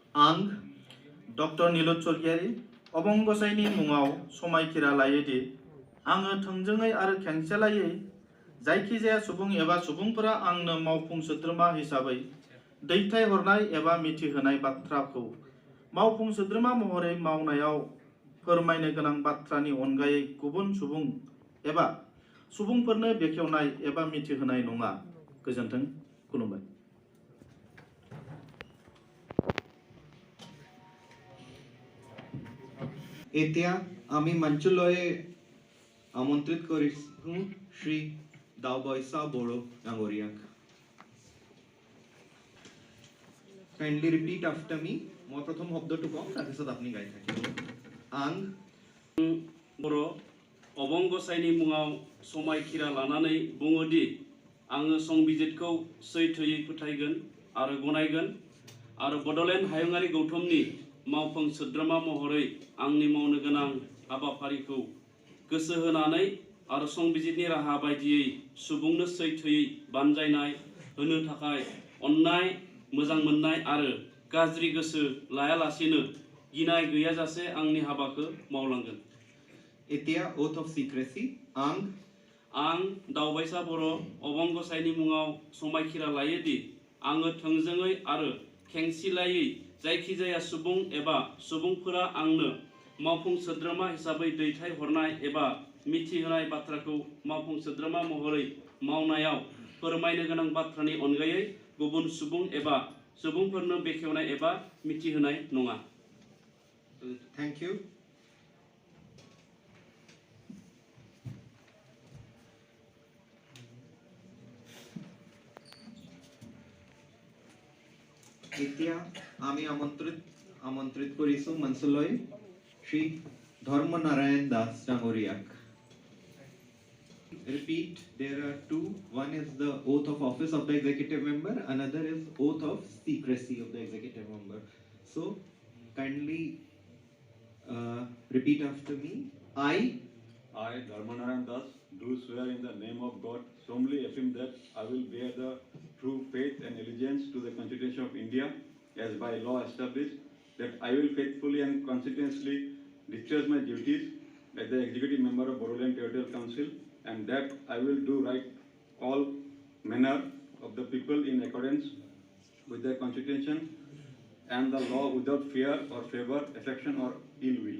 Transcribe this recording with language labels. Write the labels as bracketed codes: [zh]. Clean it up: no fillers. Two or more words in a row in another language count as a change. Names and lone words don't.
[brx] आं डक्टर नीलुत स्वर्गियारी अबंगसाइनि मुङाव समायखिरा लायोदि आङो थोंजोङै आरो खेंसालियायै जायखिजाया सुबुं एबा सुबुंफोरा आंनो मावफुं सोद्रोमा हिसाबै दैथायहरनाय एबा मिथिहोनाय बाथ्राखौ मावफुं सोद्रोमा महरै मावनायाव फोरमायनो गोनां बाथ्रानि अनगायै गुबुन सुबुं एबा सुबुंफोरनो बेखेवनाय एबा मिथिहोनाय नङा। गोजोन्थों। खुलुमबाय। [as] এতিয়া আমি মঞ্চলৈ আমন্ত্ৰিত কৰিছোঁ শ্ৰী দাওবৈছা বড়ো ডাঙৰীয়াক। [en] Kindly repeat after me. [as] মই প্ৰথম শব্দটো কম, তাৰপিছত আপুনি গাই থাকিব। [brx] आं बर' अबंगसाइनि मुङाव समायखिरा लानानै बुङोदि आङो संबिजिरखौ सैथोयै फोथायगोन आरो गनायगोन आरो बड'लेण्ड हायुङारि गौथुमनि मावफुं सोद्रोमा महरै आंनि मावनो गोनां हाबाफारिखौ गोसो होनानै आरो संबिजिरनि राहा बायदियै सुबुंनो सैथोयै बानजायनाय होनो थाखाय अननाय, मोजां मोननाय आरो गाज्रि गोसो लायालासेनो गिनाय गैयाजासे आंनि हाबाखौ मावलांगोन। [en] এতিয়া oath of secrecy. [brx] आं दावबायसा बर' अबंगसाइनि मुङाव समायखिरा लायोदि आङो थोंजोङै आरो खेंसिलायै जायखिजाया सुबुं एबा सुबुंफोरा आंनो मावफुं सोद्रोमा हिसाबै दैथायहरनाय एबा मिथिहोनाय बाथ्राखौ मावफुं सोद्रोमा महरै मावनायाव फोरमायनो गोनां बाथ्रानि अनगायै गुबुन सुबुं एबा सुबुंफोरनो बेखेवनाय एबा मिथिहोनाय नङा। [en] Thank you. [as] এতিয়া আমি আমন্ত্ৰিত কৰিছোঁ মঞ্চলৈ শ্ৰী ধৰ্মনাৰায়ণ দাস ডাঙৰীয়াক। [en] Repeat, there are two. One is the oath of office of the executive member, another is oath of secrecy of the executive member. So kindly repeat after me. I, Dharmanarayan Das, do swear in the name of God, solemnly affirm that I will bear the true faith and allegiance to the Constitution of India as by law established, that I will faithfully and conscientiously discharge my duties as the executive member of Bodoland Territorial Council, and that I will do right all manner of the people in accordance with the Constitution and the law without fear or favor, affection or ill will.